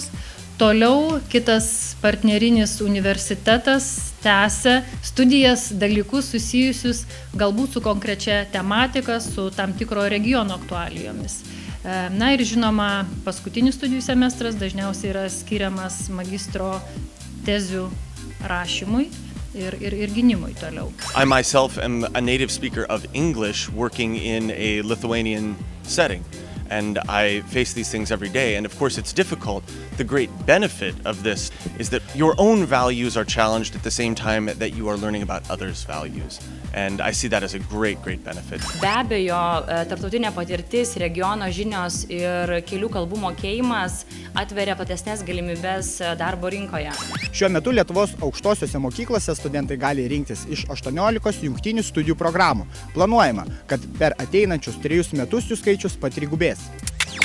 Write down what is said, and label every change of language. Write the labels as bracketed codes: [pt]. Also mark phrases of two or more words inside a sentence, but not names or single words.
[lt] Toliau kitas partnerinis universitetas tęsia studijas, dalykus susijusius galbūt su konkrečia tematika, su tam tikro regiono aktualijomis. Na ir žinoma, paskutinis studijų semestras dažniausiai yra skiriamas magistro tezių rašymui ir gynimui toliau. [en] I myself am a native speaker of English working in a Lithuanian setting. And I face these things every day, and of course it's difficult. The great benefit of this is that your own values are challenged at the same time that you are learning about others' values. And I see that as a great benefit. [lt] Be abejo, tarptautinė patirtis, regiono žinios ir kelių kalbų mokėjimas atveria platesnės galimybės darbo rinkoje. Šiuo metu Lietuvos aukštosiuose mokyklose studentai gali rinktis iš 18 jungtinių studijų programų. Planuojama, kad per ateinančius 3 metus jų skaičius patrigubės.